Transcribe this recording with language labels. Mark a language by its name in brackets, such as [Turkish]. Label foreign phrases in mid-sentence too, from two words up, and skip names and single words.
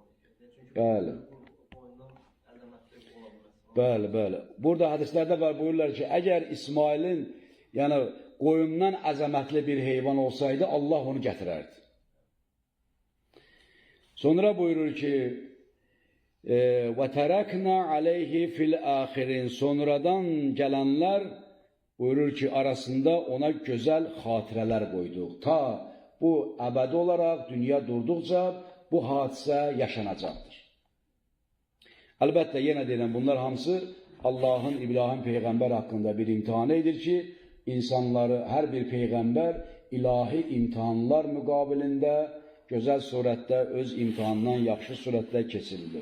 [Azerbaijani] Bəli. Bəli. Burada hədislərdə var, buyururlar ki, əgər İsmailin, yəni qoyundan əzəmətli bir heyvan olsaydı, Allah onu gətirərdi. Sonra buyurur ki, [Arabic] وَتَرَكْنَا عَلَيْهِ فِي الْآخِرِينَ. [Azerbaijani] Sonradan gələnlər buyurur ki, arasında ona gözəl xatirələr qoyduq. Ta bu əbədi olaraq dünya durduqca bu hadisə yaşanacaqdır. Əlbəttə, yenə deyilən, bunlar hamısı Allahın İbrahim Peyğəmbər haqqında bir imtihanı edir ki, insanları, hər bir Peyğəmbər ilahi imtihanlar müqabilində gözəl surətdə, öz imtihanından yaxşı surətdə keçirilir.